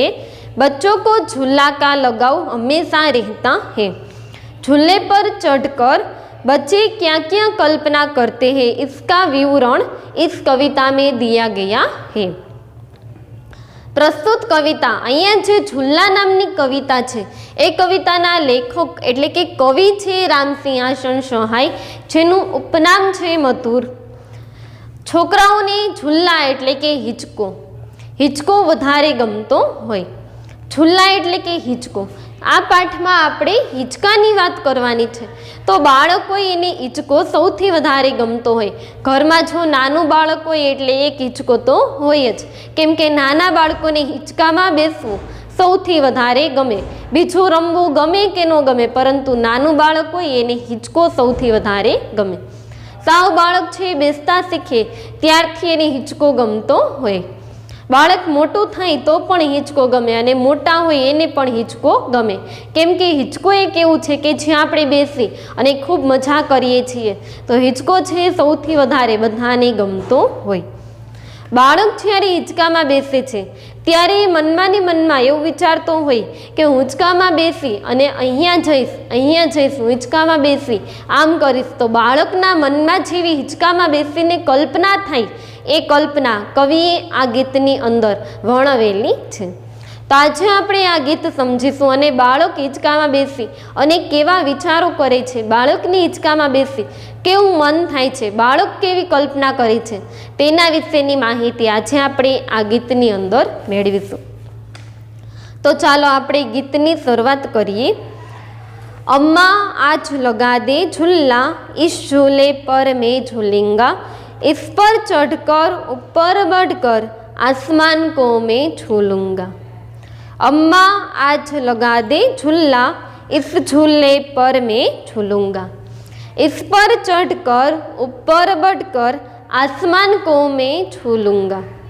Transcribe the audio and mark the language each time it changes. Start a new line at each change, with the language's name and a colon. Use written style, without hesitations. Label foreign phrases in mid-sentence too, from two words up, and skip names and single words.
Hindi: बच्चों को झूला का लगाव हमेशा रहता है। झूले पर चढ़कर बच्चे क्या क्या कल्पना करते हैं, इसका विवरण इस कविता में दिया गया है।
Gujarati: પ્રસ્તુત કવિતા અહીંયા જે ઝૂલા નામની કવિતા છે એ કવિતાના લેખક એટલે કે કવિ છે રામ સિંહાસન સહાય, જેનું ઉપનામ છે મધુર। છોકરાઓને ઝૂલા એટલે કે હીંચકો વધારે ગમતો હોય। ઝૂલા એટલે કે હીંચકો। આ પાઠમાં આપણે હીંચકાની વાત કરવાની છે। તો બાળકોએ એને હીંચકો સૌથી વધારે ગમતો હોય। ઘરમાં જો નાનું બાળક હોય એટલે એક હીંચકો તો હોય જ, કેમ કે નાના બાળકોને હીંચકામાં બેસવું સૌથી વધારે ગમે। બીજું રમવું ગમે કે ન ગમે, પરંતુ નાનું બાળક હોય એને હીંચકો સૌથી વધારે ગમે। સાવ બાળક છે બેસતા શીખે ત્યારથી એને હીંચકો ગમતો હોય। બાળક મોટું થાય તો પણ હીંચકો ગમે અને મોટા હોય એને પણ હીંચકો ગમે, કેમ કે હીંચકો એક એવું છે કે જ્યાં આપણે બેસી અને ખૂબ મજા કરીએ છીએ તો હીંચકો છે સૌથી વધારે બધાને ગમતો હોય। બાળક જ્યારે હીંચકામાં બેસે છે ત્યારે મનમાં ને મનમાં એવું વિચારતો હોય કે હું હીંચકામાં બેસી અને અહીંયા જઈશ હું હીંચકામાં બેસી આમ કરીશ, તો બાળકના મનમાં જેવી હીંચકામાં બેસીને કલ્પના થાય એ કલ્પના કવિએ આ ગીતની અંદર વર્ણવેલી છે। તો આજ આપણે આ ગીત સમજીશું અને બાળક હીંચકામાં બેસી અને કેવા વિચારો કરે છે, બાળકની હીંચકામાં બેસી કેવું મન થાય છે, બાળક કેવી કલ્પના કરે છે તેના વિશેની માહિતી આજ આપણે આ ગીતની અંદર મેળવીશું। તો ચાલો આપણે ગીતની શરૂઆત કરીએ।
Hindi: अम्मा आज लगा दे झूला, इस झूले पर मैं झूलूंगा, इस पर चढ़कर ऊपर बढ़कर आसमान को मैं झूलूंगा। अम्मा आज लगा दे झूला, इस झूले पर मैं झूलूंगा, इस पर चढ़कर ऊपर बढ़कर आसमान को मैं झूलूंगा।